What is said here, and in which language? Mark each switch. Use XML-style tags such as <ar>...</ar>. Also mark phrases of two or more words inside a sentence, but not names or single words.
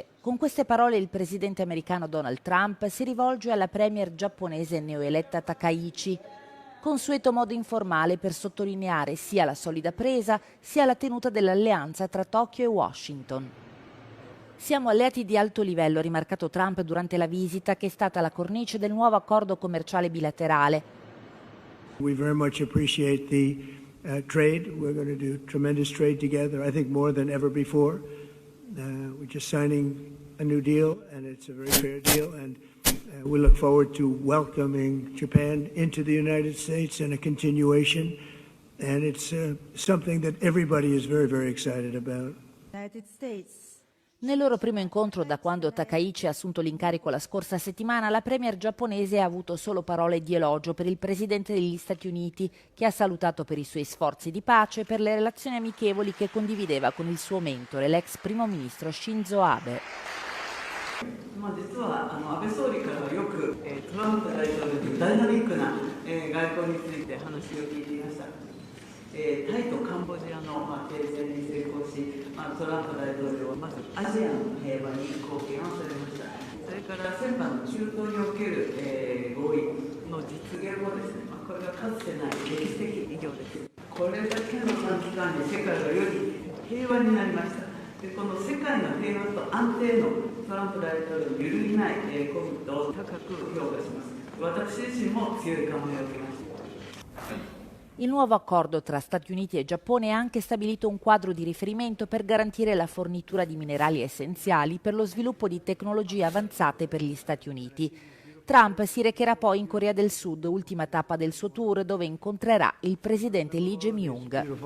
<it>Con queste parole il presidente americano Donald Trump si rivolge alla premier giapponese neoeletta Takaichi, consueto modo informale per sottolineare sia la solida presa sia la tenuta dell'alleanza tra Tokyo e Washington. Siamo alleati di alto livello, ha rimarcato Trump durante la visita, che è stata la cornice del nuovo accordo commerciale bilaterale.</it> <en>We very much appreciate the trade. We're going to do tremendous trade together, I think more than ever before. We're just signing a new deal, and it's a very fair deal, and we look forward to welcoming Japan into the United States and a continuation, and it's something that everybody is very, very excited about. United States.</en> <it>Nel loro primo incontro da quando Takaichi ha assunto l'incarico la scorsa settimana, la premier giapponese ha avuto solo parole di elogio per il presidente degli Stati Uniti, che ha salutato per i suoi sforzi di pace e per le relazioni amichevoli che condivideva con il suo mentore, l'ex primo ministro Shinzo Abe.</it> <ja>実は安倍総理からはよくトランプ大統領のダイナミックな外交について話を聞いていました。タイとカンボジアの停戦に成功し、トランプ大統領はまずアジアの平和に貢献をされました。それから先般の中東における合意の実現もですね、これがかつてない歴史的偉業です。これだけの短期間に世界がより平和になりました。でこの世界の平和と安定のトランプ大統領の揺るぎないコミットを高く評価します。私自身も強い感銘を受けました。</ja> <it>Il nuovo accordo tra Stati Uniti e Giappone ha anche stabilito un quadro di riferimento per garantire la fornitura di minerali essenziali per lo sviluppo di tecnologie avanzate per gli Stati Uniti. Trump si recherà poi in Corea del Sud, ultima tappa del suo tour, dove incontrerà il presidente Lee Jae-myung.</it>